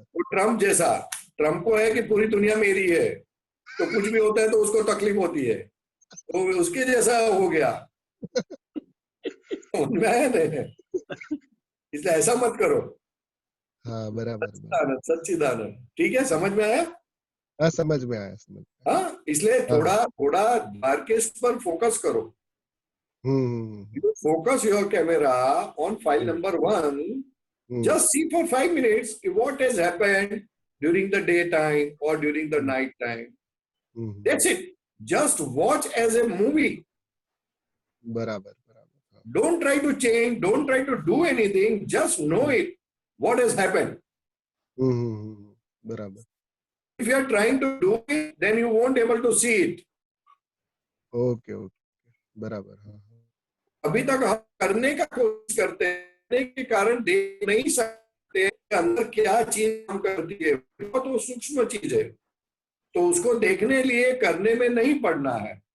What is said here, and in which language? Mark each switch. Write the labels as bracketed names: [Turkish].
[Hindi] वो ट्रम्प जैसा, ट्रम्प को है कि पूरी दुनिया मेरी है, तो कुछ भी होता है तो उसको तकलीफ होती है, तो उसके जैसा हो गया। समझ में आया नहीं? इसलिए ऐसा मत करो। हाँ बराबर बराबर। सच्चिदानंद सच्चिदानंद, ठीक है, समझ में आया? हाँ समझ में आया, समझ में आया। हाँ, इसलिए थोड़ा थोड़ा द्वारकेश पर फोकस करो। [English] You focus your camera on file number 1. Just see for 5 minutes what has happened during the daytime or during the night time. That's it. Just watch as a movie. [Hindi] बराबर बराबर। [English] Don't try to change. Don't try to do anything. Just know it. What has happened. [Hindi] बराबर। [English] If you are trying to do it, then you won't able to see it. [Hindi] Okay okay बराबर। हाँ अभी तक हम करने का कोशिश करते हैं के कारण देख नहीं सकते अंदर क्या चीज काम करती है, बहुत वो सूक्ष्म चीज है, तो उसको देखने लिए करने में नहीं पड़ना है।